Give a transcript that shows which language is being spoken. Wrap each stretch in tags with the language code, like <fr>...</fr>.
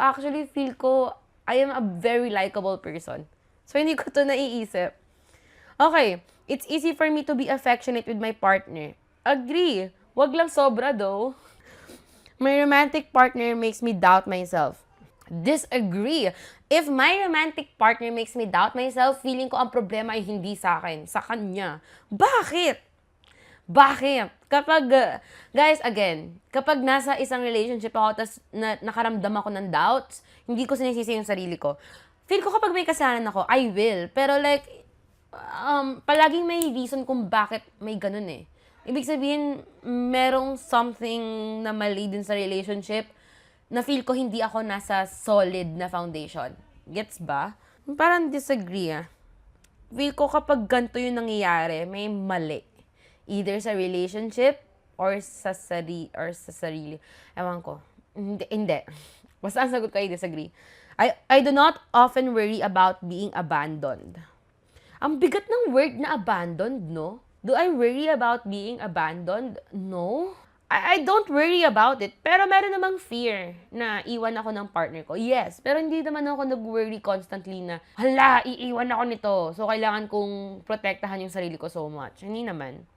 <en>Actually, feel ko, I am a very likable person. So,</en> <tl>hindi ko to naiisip.</tl> <en>Okay, it's easy for me to be affectionate with my partner. Agree.</en> <tl>Wag lang sobra</tl> <en>though. My romantic partner makes me doubt myself. Disagree. If my romantic partner makes me doubt myself,</en> <tl>feeling ko ang problema ay hindi sa akin, sa kanya. Bakit? Bakit? Guys, again, kapag nasa isang relationship ako, tas nakaramdam ako ng doubts, hindi ko sinisisi yung sarili ko. Feel ko kapag may kasalanan ako,</tl> <en>I will.</en> <tl>Pero like, palaging may reason kung bakit may ganun eh. Ibig sabihin, merong something na mali din sa relationship na feel ko hindi ako nasa solid na foundation. Gets ba? Parang disagree Feel ko kapag ganito yung nangyayari, may mali. Either sa relationship or sa sarili. Ewan ko. Hindi. Basta ang sagot ko ay disagree.</tl> <en>I do not often worry about being abandoned.</en> <tl>Ang bigat ng word na abandoned, no?</tl> <en>Do I worry about being abandoned? No. I don't worry about it.</en> <tl>Pero meron namang fear na iwan ako ng partner ko.</tl> <en>Yes.</en> <tl>Pero hindi naman ako nag-worry constantly na, hala, iiwan ako nito. So, kailangan kong protektahan yung sarili ko</tl> <en>so much.</en> <tl>Hindi naman.</tl>